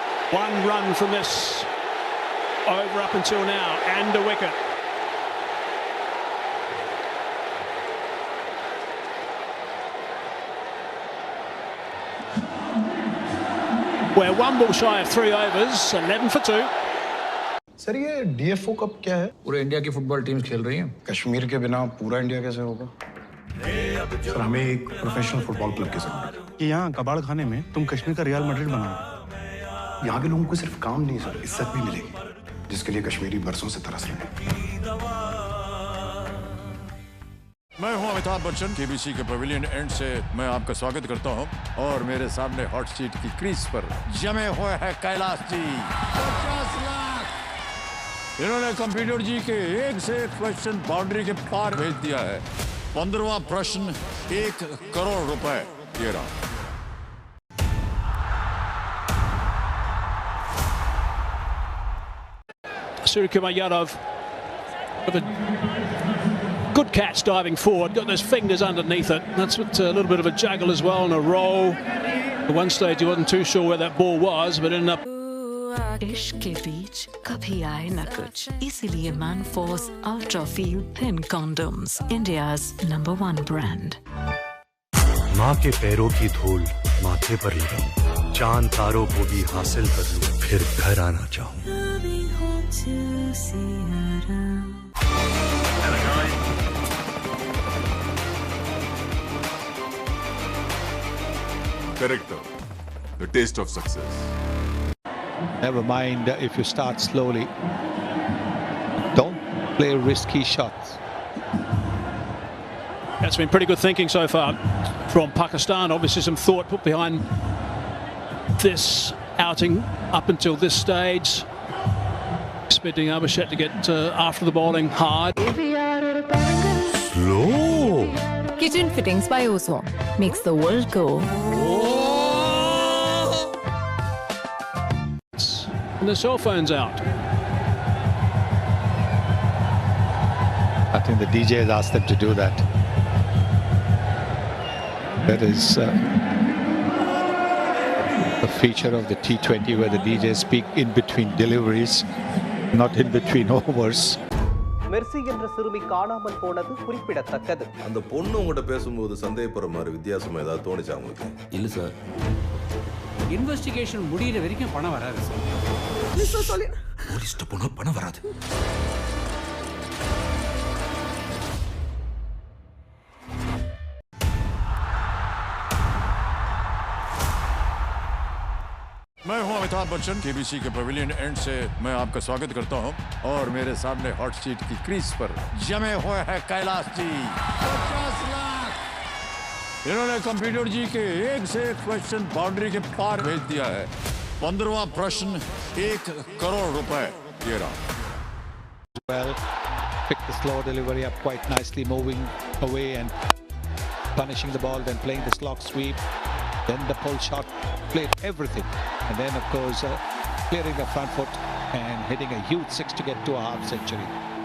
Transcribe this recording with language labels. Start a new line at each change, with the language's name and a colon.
English: 1 run from this over up until now, and a wicket. We're 1 ball shy of 3 overs, 11 for 2.
Hindi: Sir ये DFO cup क्या है? पूरे India की football teams खेल रही हैं। कश्मीर के बिना पूरा इंडिया कैसे होगा? सर हमें एक प्रोफेशनल फुटबॉल क्लब की जरूरत है। कि यहाँ कबाड़ खाने में तुम कश्मीर का रियल मैड्रिड बनाओ। यहाँ के लोगों को सिर्फ काम नहीं सर, इज्जत भी मिलेगी, जिसके लिए कश्मीरी बरसों से तरस रहे हैं। मैं हूं अमिताभ बच्चन, केबीसी के पवेलियन एंड से मैं आपका स्वागत करता हूं और मेरे सामने हॉट सीट की क्रीज पर जमे हुए हैं कैलाश जी। 50 लाख इन्होंने कंप्यूटर जी के एक से एक क्वेश्चन बाउंड्री के पार भेज दिया है। 15वां प्रश्न 1 करोड़ रुपए। ये रहा।
English: Suryakumar Yadav with a good catch diving forward, got those fingers underneath it. That's what a little bit of a juggle as well and a roll. At one stage he wasn't too sure where that ball was, but ended up.
Hindi: इश्क के बीच कभी आए न कुछ, इसीलिए Manforce ultra feel thin condoms, India's number 1 brand. माँ के पैरों की धूल माथे पर लगाऊं, चांद तारों को भी हासिल कर लूं, फिर घर आना चाहूं। Correct.
English: the taste of success. Never mind if you start slowly. Don't play risky shots. That's been pretty good thinking so far from Pakistan. Obviously some thought put behind this outing up until this stage. Expecting Abhishek to get after the bowling hard. Slow. Kitchen fittings by Oswald makes the world go. And the cell phone's out. I think the DJ has asked them to do that. That is a feature of the T20 where the DJs speak in between deliveries, not in between overs.
Tamil: Mercy என்ற சிறுமி காணாமல் போனது குறிப்பிடத்தக்கது. அந்த பொண்ணு உங்ககிட்ட பேசும்போது சந்தேகப்படுற மாதிரி வித்தியாசமா ஏதாவது தோணுச்சா உங்களுக்கு? இல்ல சார். இன்வெஸ்டிகேஷன் முடியற வரைக்கும் பணம் வராது சார். போலீஸ்ட்ட போனா பணம் வராது.
Hindi: मैं हूं अमिताभ बच्चन, केबीसी के पवेलियन एंड से मैं आपका स्वागत करता हूं और मेरे सामने हॉट सीट की क्रीज पर जमे हुए हैं कैलाश जी। 50 लाख इन्होंने कंप्यूटर जी के एक से एक क्वेश्चन बाउंड्री के पार भेज दिया है। 15वां प्रश्न 1 करोड़ रुपए। ये रहा।
English: Well, picked the slow delivery up quite nicely, moving away and punishing the ball, then playing the slog sweep. Then the pull shot, played everything. And then, of course, clearing the front foot and hitting a huge 6 to get to a half century.